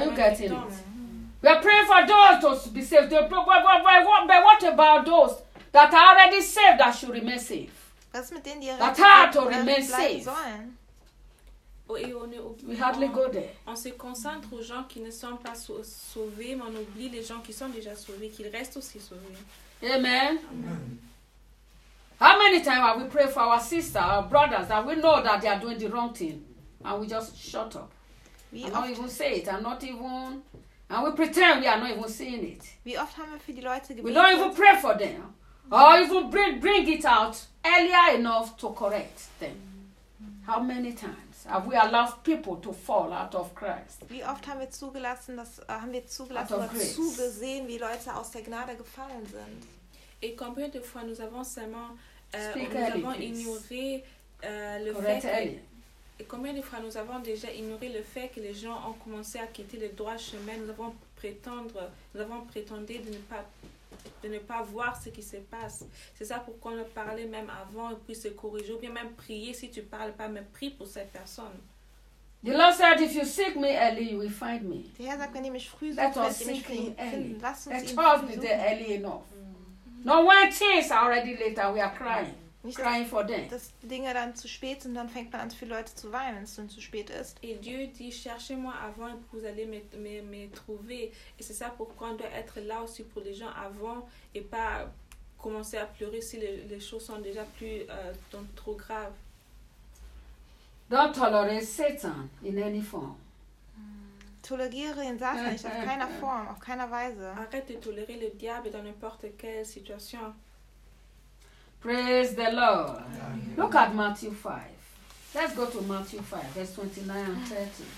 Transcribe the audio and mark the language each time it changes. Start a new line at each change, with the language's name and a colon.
English: Are you getting it? We are praying for those to be saved. But what about those that are already saved that should remain saved?
German: Was mit denen, die errettet bleiben sollen?
English: We hardly go there.
French: On se concentre aux gens qui ne sont pas sauvés, mais on oublie les gens qui sont déjà sauvés, qu'ils restent aussi sauvés.
English: Amen. Amen. How many times have we prayed for our sisters, our brothers, that we know that they are doing the wrong thing, and we just shut up? And we pretend we are not even seeing it.
German: Wie oft haben wir für die Leute gebetet?
English: We don't even pray for them. Or even bring it out earlier enough to correct them. How many times have we allowed people to fall out of Christ?
German: Wie oft haben wir zugelassen, zugesehen, wie Leute aus der Gnade gefallen sind?
French: Et combien de fois nous avons seulement ignoré le fait et combien de fois nous avons déjà ignoré le fait que les gens ont commencé à quitter le droit chemin, nous avons prétendu de ne pas voir ce qui se passe. C'est ça pourquoi on a parlé même avant et puis se corriger ou bien même prier si tu parles pas, mais prie pour cette personne.
English: The Lord said, if you seek me early, you will find me.
German: Der Herr sagt, wenn ihr mich früh sucht,
English: let us
German: wenn
English: seek
German: ihr mich
English: early.
German: Lass uns
English: let us be there early enough. Not when things are already later, we are crying. Crying for them.
German: Dass Dinge dann zu spät sind, dann fängt man an, für Leute zu weinen, wenn es dann zu spät ist.
French: Et Dieu dit, cherchez-moi avant et vous allez me trouver. Et c'est ça pourquoi on doit être là aussi pour les gens avant et pas commencer à pleurer si les choses sont déjà plus trop graves.
English: Don't tolerate Satan in any form.
German: Tolerieren ihn Satan nicht, auf keiner Form, auf keiner Weise.
French: Arrête de tolérer le diable dans n'importe quelle situation.
English: Praise the Lord. Amen. Look at Matthew 5. Let's go to Matthew 5, verse 29 and 30.